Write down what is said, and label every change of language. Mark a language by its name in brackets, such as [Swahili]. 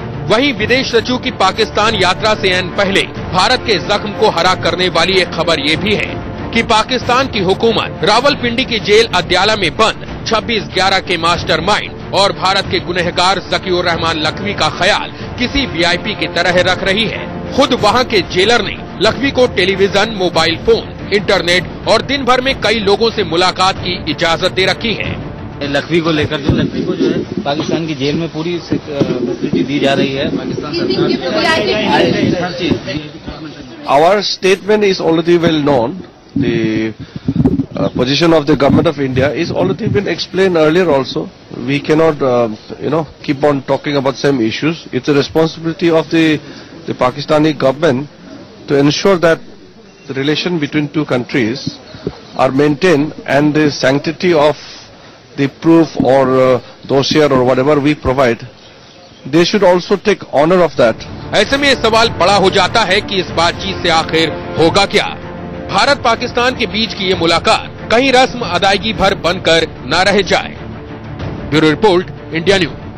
[Hindi] वहीं विदेश सचिव की पाकिस्तान यात्रा से ऐन पहले भारत के जख्म को हरा करने वाली एक खबर ये भी है कि पाकिस्तान की हुकूमत रावलपिंडी की जेल अदयाला में बंद 26/11 के मास्टरमाइंड और भारत के गुनहगार ज़कीउर रहमान लखवी का ख्याल किसी वीआईपी की तरह रख रही है। खुद वहां के जेलर ने लखवी को टेलीविजन, मोबाइल फोन, इंटरनेट और दिन भर में कई लोगों से मुलाकात की इजाजत दे रखी है। लखवी को लेकर लखवी को जो है पाकिस्तान की जेल में पूरी फैसिलिटी दी जा रही है। पाकिस्तान सरकार हर चीज। [English] Our statement is already well known. The position of the government of India is already been explained earlier also. We cannot, keep on talking about same issues. It's a responsibility of the Pakistani government to ensure that the relation between two countries are maintained and the sanctity of the proof or dossier or whatever we provide, they should also take honor of that. [Hindi] ऐसे में सवाल बड़ा हो जाता है कि इस बातचीत से आखिर होगा क्या। भारत पाकिस्तान के बीच की ये मुलाकात कहीं रस्म अदायगी भर बनकर न रह जाए। Bureau report, India news.